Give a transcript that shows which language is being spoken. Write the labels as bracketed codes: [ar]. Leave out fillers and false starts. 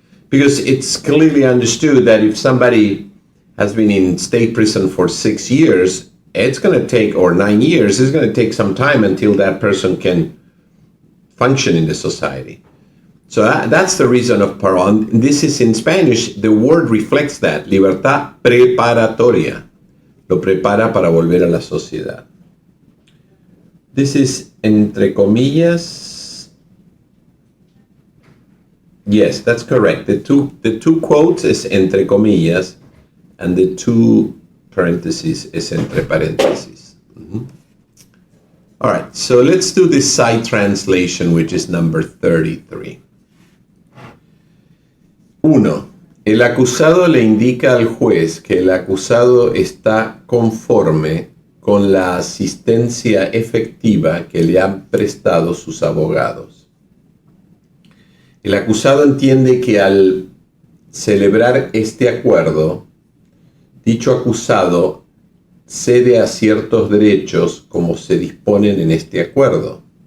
[en] Because it's clearly understood that if somebody has been in state prison for 6 years, it's going to take, or 9 years, it's going to take some time until that person can function in the society. So that's the reason of parole. And this is in Spanish, the word reflects that, [es] libertad preparatoria. Lo prepara para volver a la sociedad. [en] This is [es] entre comillas. [en] Yes, that's correct. The two quotes is [es] entre comillas, [en] and the two parentheses is [es] entre paréntesis. [en] All right, so let's do this side translation, which is number 33. 1. [es] El acusado le indica al juez que el acusado está conforme con la asistencia efectiva que le han prestado sus abogados. El acusado entiende que al celebrar este acuerdo, dicho acusado cede a ciertos derechos como se disponen en este acuerdo.